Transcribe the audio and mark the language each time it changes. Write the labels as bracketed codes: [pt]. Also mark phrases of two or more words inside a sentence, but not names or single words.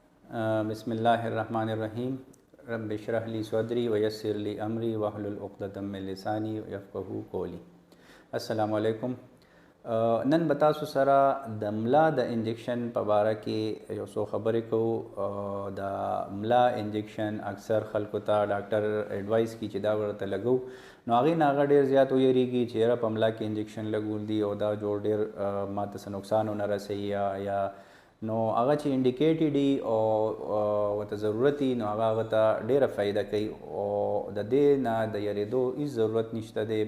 [ar] بسم الله الرحمن الرحيم رب اشرح لي صدري ويسر لي أمري واحلل عقدة من لساني يفقهوا قولي. السلام علیکم. [ps] نن به تاسو سره د ملا د انجکشن په باره کې یو څو خبرې کوو. د ملا انجکشن اکثر خلکو ته ډاکټر ایډوایس کی چې دا ورته لګو، نو هغې نه هغه ډېر زیات ویریږي چې یاره په ملا کې انجکشن لګول دي او دا جوړ ډېر ماته څه نقصان ونه رسوي یا نو هغه چې انډیکیټډ وي او ورته ضرورت وي نو هغه ته ډېره فایده کوي او د دې نه د یریدو هېڅ ضرورت نشته دی.